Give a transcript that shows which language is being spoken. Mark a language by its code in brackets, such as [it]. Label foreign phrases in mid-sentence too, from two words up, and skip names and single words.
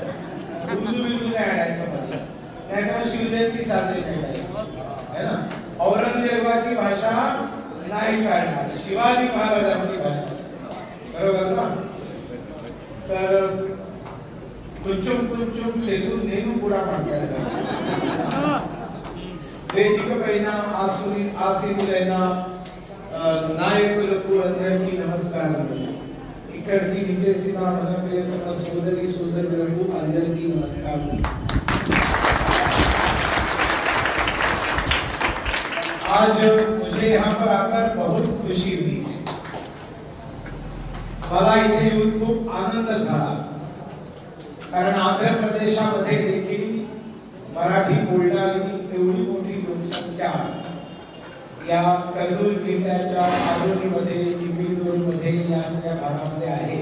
[mr] उर्दू बिलदू नाही आणायचं मध्ये. त्याच्यामुळे शिवजयंती साजरी नाही करायची है ना. औरंगजेबाची भाषा नाही चालणार, शिवाजी महाराजांची भाषा. बरोबर ना. तर [te] కొంచెం కొంచెం తెలుగు నేను [mr] पुढा पाठवायचा. [te] వేదికపైన ఆశీనులైన నాయకులకు అందరికీ నమస్కారం. ఇక్కడికి విచ్చేసిన మన ప్రియతమ సోదరి సోదరులకు అందరికీ నమస్కారం. [hi] आज मुझे यहाँ पर आकर बहुत खुशी हुई. [mr] मला इथे येऊन खूप आनंद झाला, कारण आंध्र प्रदेशामध्ये देखील मराठी बोलणारी एवढी मोठी लोकसंख्या या कर्नूल जिल्ह्याच्या आरोलीमध्ये, चिपळूणमध्ये या सगळ्या भागामध्ये आहे.